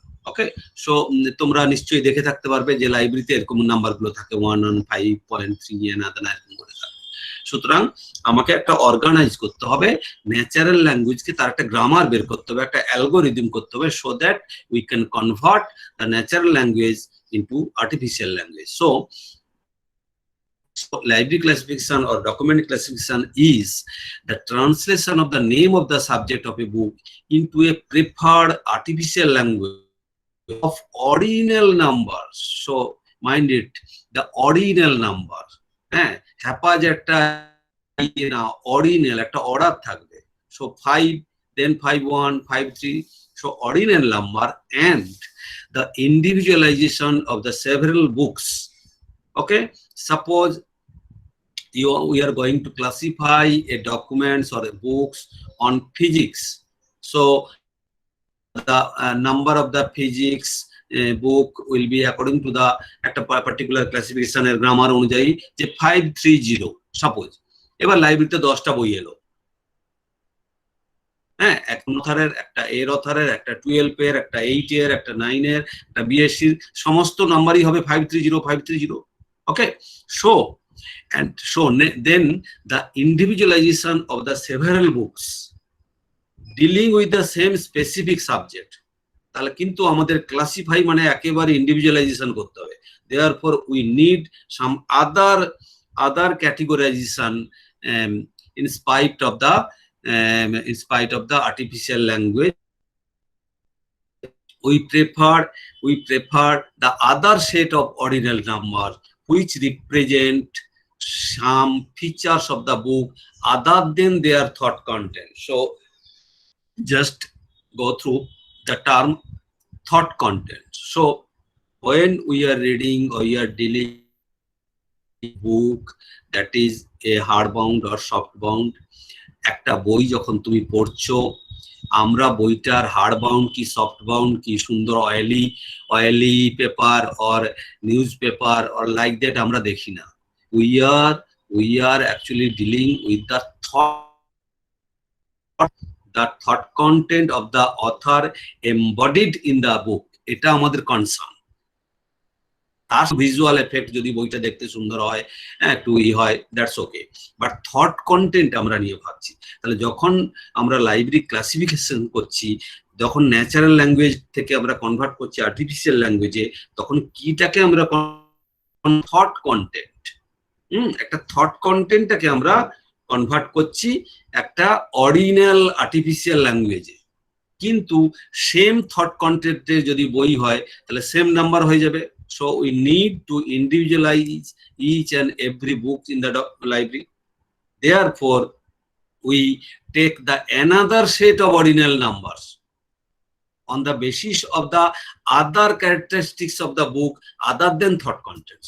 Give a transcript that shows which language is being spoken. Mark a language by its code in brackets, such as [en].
[bn] ওকে, so তোমরা নিশ্চয়ই দেখে থাকতে পারবে যে লাইব্রেরিতে এরকম নাম্বারগুলো থাকে 115.3 এরকম করে থাকে। সুতরাং আমাকে একটা অর্গানাইজ করতে হবে ন্যাচারাল ল্যাঙ্গুয়েজকে, তার একটা গ্রামার বের করতে হবে, একটা অ্যালগোরিদম করতে হবে, [en] So that we can convert the natural language into artificial language. So library classification or document classification is the translation of the name of the subject of a book into a preferred artificial language of ordinal numbers. So mind it, the ordinal number, [bn] হ্যাঁ, হ্যাপাজ একটা না, ordinal একটা order থাকবে। [en] So 5, then 5-1, 5-3, so ordinal number and the individualization of the several books. Okay, suppose we are going to classify a documents or a books on physics, so the number of the physics book will be according to the একটা particular classification [bn] এর grammar অনুযায়ী, যে 530 suppose. এবার লাইব্রেরিতে 10টা বই এলো, হ্যাঁ, একটা অথারের, একটা এর অথারের, একটা 12 এর, একটা 8 এর, একটা 9 এর, একটা বিএসসি, সমস্ত নাম্বারই হবে 530. [en] okay, so and so then the individualization of the several books dealing with the same specific subject, [bn] তাহলে কিন্তু আমাদের ক্লাসিফাই মানে একেবারে ইন্ডিভিজুয়ালাইজেশন করতে হবে। [en] therefore we need some other categorization in spite of the artificial language. we prefer the other set of ordinal numbers which represent some features of the book other than their thought content. So just go through the term thought content. So when we are reading or we are dealing book that is a hard bound or soft bound. [bn] একটা বই যখন তুমি পড়ছো, আমরা বইটার hard bound কি soft bound কি সুন্দর oily paper [en] or newspaper or like that [bn] আমরা দেখি না। [en] We are actually dealing with the thought content of the author embodied in the book. [bn] এটা আমাদের কনসার্ন। তার ভিজুয়াল এফেক্ট যদি বইটা দেখতে সুন্দর হয়, একটু হয়, [en] that's okay, but thought content [bn] আমরা নিয়ে ভাবছি। তাহলে যখন আমরা লাইব্রেরি ক্লাসিফিকেশন করছি, যখন ন্যাচারাল ল্যাঙ্গুয়েজ থেকে আমরা কনভার্ট করছি আর্টিফিশিয়াল ল্যাঙ্গুয়েজে, তখন কিটাকে আমরা থট কন্টেন্ট, একটা থট কন্টেন্টটাকে আমরা কনভার্ট করছি একটা অরিজিনাল আর্টিফিশিয়াল ল্যাঙ্গুয়েজে। কিন্তু সেম থট কন্টেন্টের যদি বই হয় তাহলে সেম নাম্বার হয়ে যাবে। [en] So we need to individualize each and every book in the library. Therefore, we take the another set of ordinal numbers on the basis of the other characteristics of the book other than thought content.